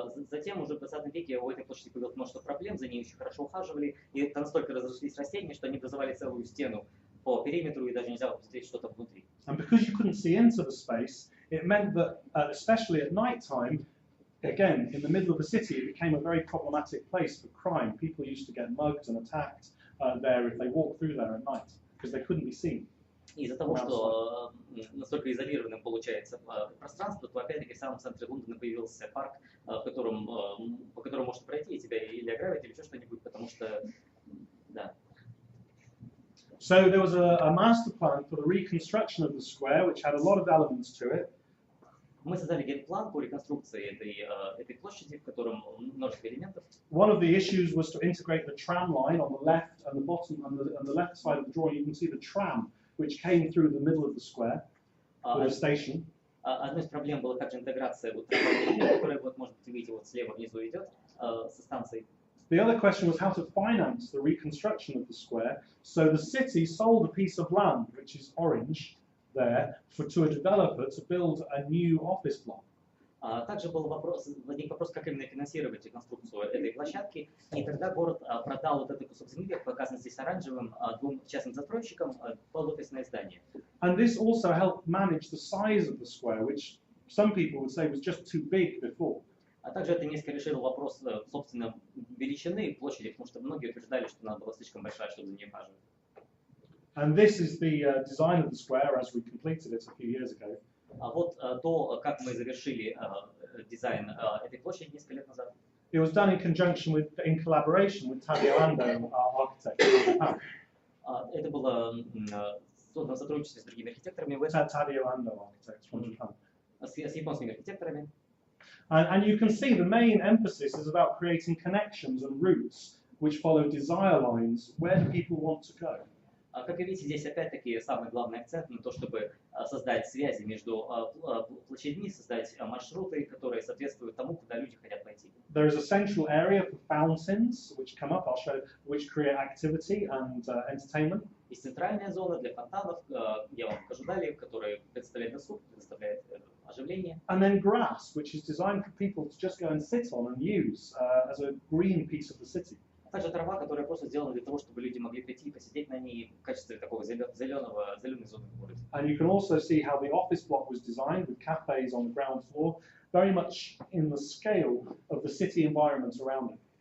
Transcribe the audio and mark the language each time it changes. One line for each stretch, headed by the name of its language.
Russian: Затем уже в 20 веке у этой площади появилось множество проблем, за ней очень хорошо ухаживали, и настолько разрослись растения, что они образовали целую стену по периметру, и даже нельзя было посмотреть что-то внутри.
English: And because you couldn't see into the space, it meant that, especially at night time, again, in the middle of the city, it became a very problematic place for crime. People used to get mugged and attacked there if they walked through there at night, because they couldn't be seen.
Russian: Из-за того, что настолько изолированным получается пространство, то опять-таки в самом центре Лондона появился парк, по которому можно пройти, и тебя или ограбить, или еще что-нибудь, потому что, да.
English: So there was a master plan for the reconstruction of the square, which had a lot of elements to it.
Russian: Мы создали генплан по реконструкции этой площади, в котором множество элементов.
English: One of the issues was to integrate the tram line on the left and the bottom, on the left side of the drawing. You can see the tram, which came through the middle of the square with a station.
Russian: Одной из проблем была также интеграция трамвайной линии, которая, вот, может быть, видите, вот слева внизу идет со станцией.
English: The other question was how to finance the reconstruction of the square. So the city sold a piece of land, which is orange there, to a developer to build a new office block.
Russian: Также возник вопрос, как именно финансировать реконструкцию этой площадки. И тогда город продал вот этот кусок земли, показанный здесь оранжевым, двум частным застройщикам под офисное здание.
English: And this also helped manage the size of the square, which some people would say was just too big before.
Russian: А также это несколько решило вопрос, собственно, величины площади, потому что многие утверждали, что она была слишком большая, чтобы за нее ухаживать.
English: And this is the design of the square as we completed it a few years ago.
Russian: А вот то, как мы завершили дизайн этой площади несколько лет назад.
English: It was done in collaboration with Tagliando, our architect.
Russian: Это было создано в сотрудничестве с другими архитекторами.
English: Tagliando architects from Japan.
Russian: С японскими архитекторами.
English: And you can see the main emphasis is about creating connections and routes which follow desire lines. Where do people want to go?
Russian: Как вы видите, здесь опять-таки самый главный акцент на то, чтобы создать связи между площадьми, создать маршруты, которые соответствуют тому, куда люди хотят пойти.
English: There is a central area for fountains which come up, I'll show, which create activity and entertainment.
Russian: Есть центральная зона для фонтанов, я вам покажу далее, которая представляет досуг, предоставляет оживление.
English: And then grass, which is designed for people to just go and sit on and use as a green piece of the city.
Russian: Также трава, которая просто сделана для того, чтобы люди могли прийти и посидеть на ней в качестве такого зеленой зоны в городе.
English: And you can also see how the office block was designed with cafes on the ground floor, very much in the scale of the city environment around it.